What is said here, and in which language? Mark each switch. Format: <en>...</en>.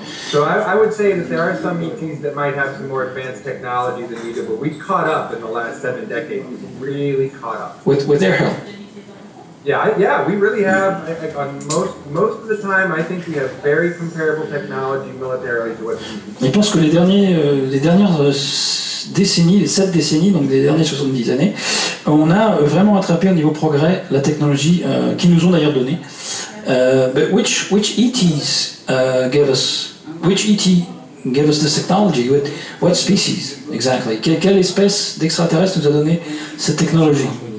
<en>So I would say that there are some ETs that might have some more advanced technology than we do, but we've caught up in the last 7 decades. We've really caught up. With their help. Yeah, we really have. On most of the time, I think we have very comparable technology militarily to what.</en> <fr>Je pense que les dernières décennies, les 7 décennies, donc des dernières 70 années, on a vraiment attrapé au niveau progrès la technologie qu'ils nous ont d'ailleurs donnée.</fr> <en>But which ETs gave us? Which ET gave us this technology? What species exactly?</en> <fr>Quelle espèce d'extraterrestre nous a donné cette technologie?</fr>